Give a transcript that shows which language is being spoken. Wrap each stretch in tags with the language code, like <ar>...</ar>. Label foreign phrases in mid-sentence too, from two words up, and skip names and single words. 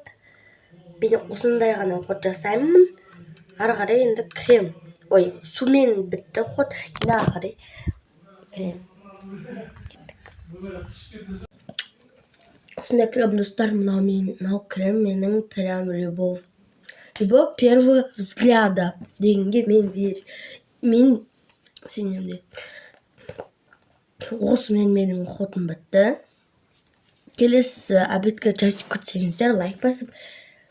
<kk>Мен осындай ғана уход жасаймын. Ары қарай енді крем. Сумен бітті уход. Енді ары қарай крем. Осындай крем, достар, мынау крем менің</kk> <ru>прям любовь. Любовь первого взгляда</ru> <kk>дегенге мен сенемін. Осымен менің уходым бітті. Келесі обедке күтсеңіздер лайк басып</kk>